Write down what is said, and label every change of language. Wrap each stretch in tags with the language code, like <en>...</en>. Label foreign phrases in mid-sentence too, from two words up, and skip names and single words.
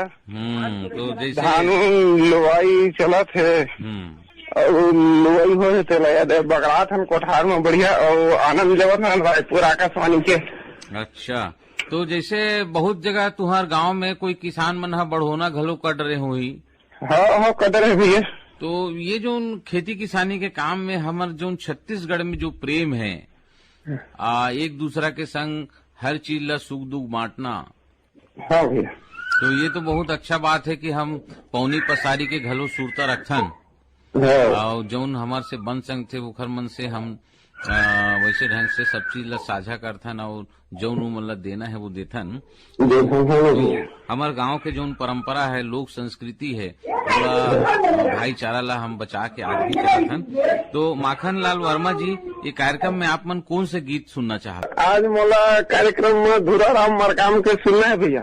<hne>तो जैसे धान लुवाई चलत है और लुवाई हो तो बगड़ा था कोठार में बढ़िया और आनंद लेवत है रायपुर आकाशवाणी के। अच्छा, तो जैसे बहुत जगह तुहार गांव में कोई किसान मन हा बढ़ोना घलो कट रहे हुई। हाँ कट रहे भैया। तो ये जो खेती किसानी के काम में हमार जो छत्तीसगढ़ में जो प्रेम है, एक दूसरा के संग हर चीज ला सुख दुख बांटना। हाँ भैया। तो ये तो बहुत अच्छा बात है कि हम पौनी पसारी के घलो सुरता रखन और जौन हमार से बन संग थे उखर मन से हम वैसे ढंग से सब चीज ला साझा करथन और जौन मतलब देना है वो देथन। तो हमारे गांव के जौन परंपरा है, लोक संस्कृति है, पूरा भाईचारा ला हम बचा के आगे चलथन। तो माखन लाल वर्मा जी, ये कार्यक्रम में आप मन कौन से गीत सुनना चाहते? आज मोला कार्यक्रम में धुराराम मरकाम के सुनना है भैया।</hne>